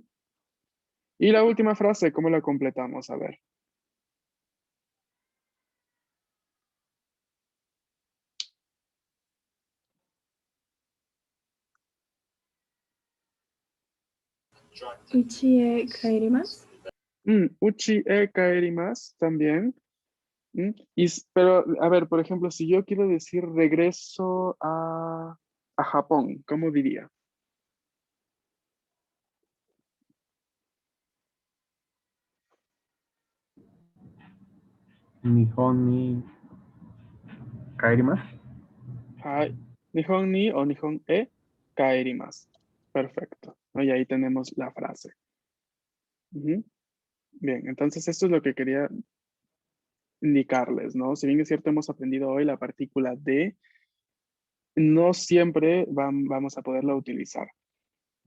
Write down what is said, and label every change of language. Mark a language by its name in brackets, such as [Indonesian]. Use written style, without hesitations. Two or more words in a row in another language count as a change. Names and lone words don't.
[Spanish] Y la última frase, ¿cómo la completamos? A ver. [Japanese] いちへ帰ります. 家へ帰ります también. [Spanish] Pero, a ver, por ejemplo, si yo quiero decir regreso a Japón, ¿cómo diría? [Japanese] 日本に帰ります. はい、日本に o 日本へ帰ります. [Spanish] Perfecto, ¿no? Y ahí tenemos la frase. Ujú. Bien, entonces esto es lo que quería indicarles, ¿no? Si bien es cierto, hemos aprendido hoy la partícula de, no siempre vamos a poderla utilizar.